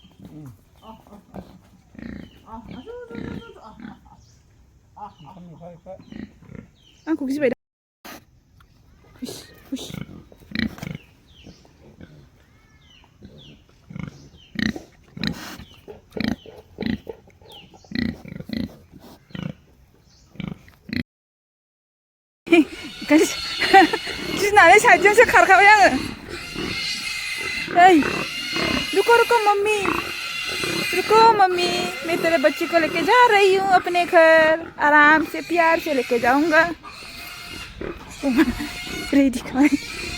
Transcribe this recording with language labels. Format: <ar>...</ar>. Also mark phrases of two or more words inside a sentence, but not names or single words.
<brx>आंखौ गिबाय दा हुस गिनानै साइडजोंसो खारखाबाय आङो</brx> <hi>ओइ रुको मम्मी मैं तेरे बच्ची को लेके जा रही हूँ अपने घर आराम से प्यार से लेके जाऊंगा रेडी</hi>